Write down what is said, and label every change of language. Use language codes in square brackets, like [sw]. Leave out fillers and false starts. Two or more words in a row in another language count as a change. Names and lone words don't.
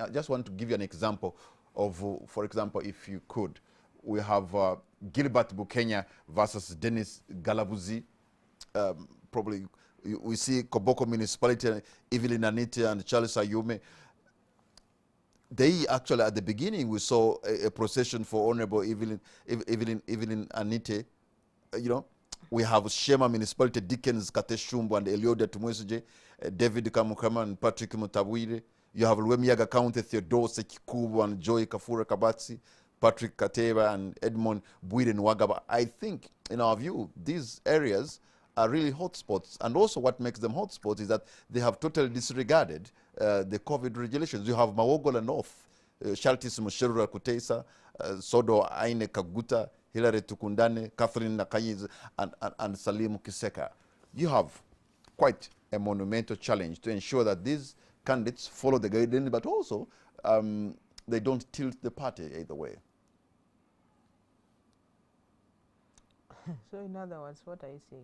[en] I just want to give you an example of, for example, if you could, we have Gilbert Bukenya versus Dennis Galabuzi. Probably we see Koboko Municipality, Evelyn Anite and Charles Ayume. They actually, at the beginning, we saw a procession for Honorable Evelyn Anite. You know, we have Shema Municipality, Dickens Kateshumbu and Elioda Tumwesuje, David Kamukama and Patrick Mutabwire. You have Lwemiyaga County, Theodore Sekikubu and Joy Kafura Kabatsi, Patrick Kateba and Edmond Bwire Nwagaba. I think, in our view, these areas are really hotspots. And also what makes them hotspots is that they have totally disregarded the COVID regulations. You have Mawogola North, Shaltis Musherura Kutesa, Sodo Aine Kaguta, Hilary Tukundane, Catherine Nakayiz, and Salim Kiseka. You have quite a monumental challenge to ensure that these candidates follow the guidelines, but also they don't tilt the party either way. So in other words, what are you saying?